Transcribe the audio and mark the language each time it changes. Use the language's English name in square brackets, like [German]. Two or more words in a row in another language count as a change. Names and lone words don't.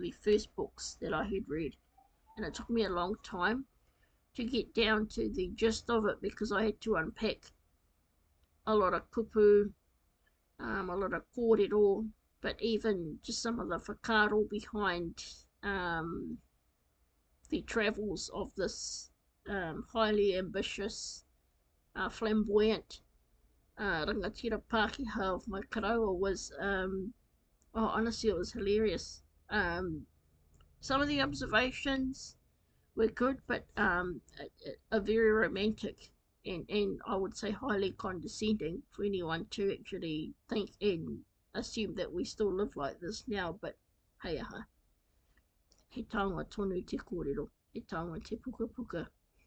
[English] the first books that I had read, and it took me a long time to get down to the gist of it, because I had to unpack a lot of kupu, a lot of kōrero, but even just some of the whakaro behind the travels of this highly ambitious, flamboyant [Māori] rangatira Pākehā [English] of my karaua was, honestly, it was hilarious. Some of the observations were good, but are very romantic, and I would say highly condescending for anyone to actually think and assume that we still live like this now. [Māori] But hei aha, he taonga tonu te kōrero, he taonga te puka puka.